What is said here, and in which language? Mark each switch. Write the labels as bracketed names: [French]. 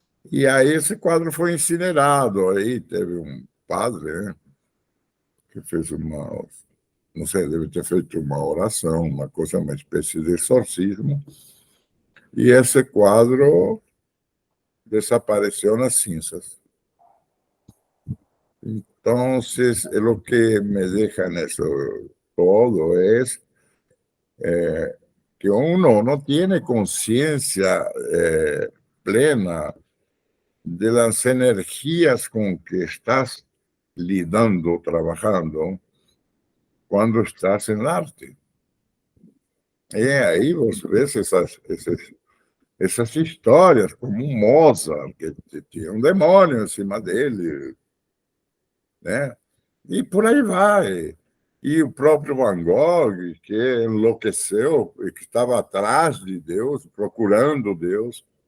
[Portuguese] E aí esse quadro foi incinerado. Aí teve um padre, né, que fez não sei, deve ter feito uma oração, uma coisa, uma espécie de exorcismo. E esse quadro desapareceu nas cinzas. Então, o que me deixa nisso todo é [Spanish] que uno no tiene conciencia plena de las energías con que estás lidando, trabajando, cuando estás en el arte. Y ahí vos ves esas [Portuguese] histórias, como um Mozart, que tinha um demônio em cima dele, né? E por aí vai. E o próprio Van Gogh, que enlouqueceu e que estava atrás de Deus, procurando Deus.